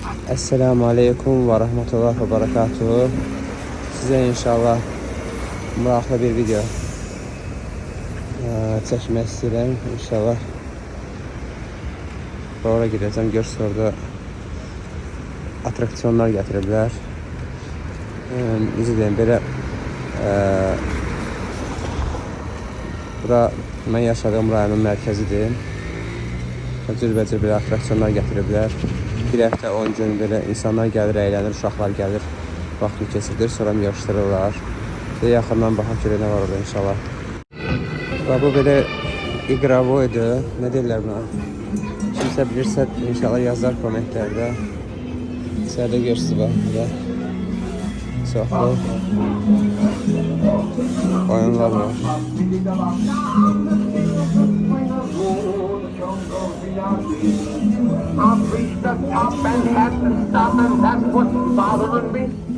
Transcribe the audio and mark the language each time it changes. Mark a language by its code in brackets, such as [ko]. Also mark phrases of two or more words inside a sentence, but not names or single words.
[ar] السلام عليكم ورحمة الله وبركاته. [tr] Size inşallah maraqlı bir video çekmek istedim. İnşallah oraya gideceğim. [az] Görsə orada atraksiyonlar gətiriblər. Necə deyim, belə bura mən yaşadığım rayonun mərkəzidir. Cürbəcür belə atraksiyonlar gətiriblər. Bir həftə 10 gün belə insanlar gəlir, əylənir, uşaqlar gəlir, vaxtını keçirdir, sonra yığışdırırlar. Yaxından baxaq görə nə var orada inşallah. Bu belə iqravoydu. Nə deyirlər buna? Kimsə bilirsə inşallah yazar kommentlərdə. İçəridə görürsünüz bax burada. Çoxlu oyunlar var. [en] I've reached the top and had to stop, and that's what's bothering me.